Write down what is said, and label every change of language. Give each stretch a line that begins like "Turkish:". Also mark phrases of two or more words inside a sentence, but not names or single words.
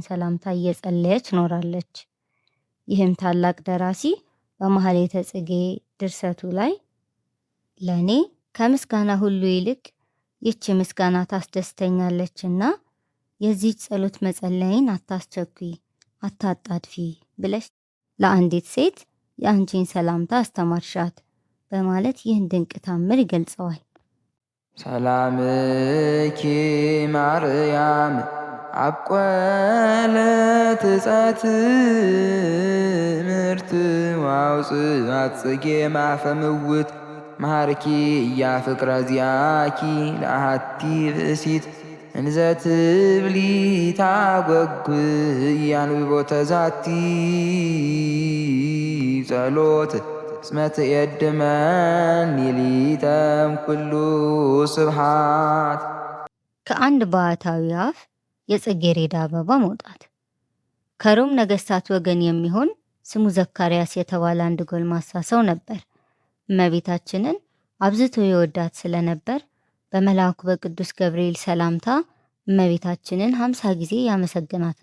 Amharic: ሰላምታ እየጸለየች ኖራለች። ይህም ታላቅ ደራሲ በማኅሌተ ጽጌ ድርሰቱ ላይ ለእኔ ከምስጋና ሁሉ ይልቅ ይህች ምስጋና ታስደስተኛለችና የዚህ ጸሎት መጸለይን አታስቸኩይ፣ አታጣድፊ ብለሽ ለአንዲት ሴት የአንቺን ሰላምታ አስተማርሻት በማለት ይህን ድንቅ ታምር ይገልጸዋል።
Geez: ሰላምኪ ማርያም አብቆለት እፀት ምርት ዋውፅአት ጽጌ ማፈምውት ማርኪ እያፍቅረ ዚአኪ ለአሐቲ ብእሲት እንዘ ትብሊ ታጐጉ ያንብቦተ ዛቲ ጸሎት እስመ ትየድመኒ ሊተም ኩሉ ስብሐት።
Amharic: ከአንድ ባህታዊ አፍ የጽጌረዳ አበባ መውጣት። ከሮም ነገሥታት ወገን የሚሆን ስሙ ዘካርያስ የተባለ አንድ ጎልማሳ ሰው ነበር። እመቤታችንን አብዝቶ የወዳት ስለነበር በመልአኩ በቅዱስ ገብርኤል ሰላምታ እመቤታችንን 50 ጊዜ ያመሰግናት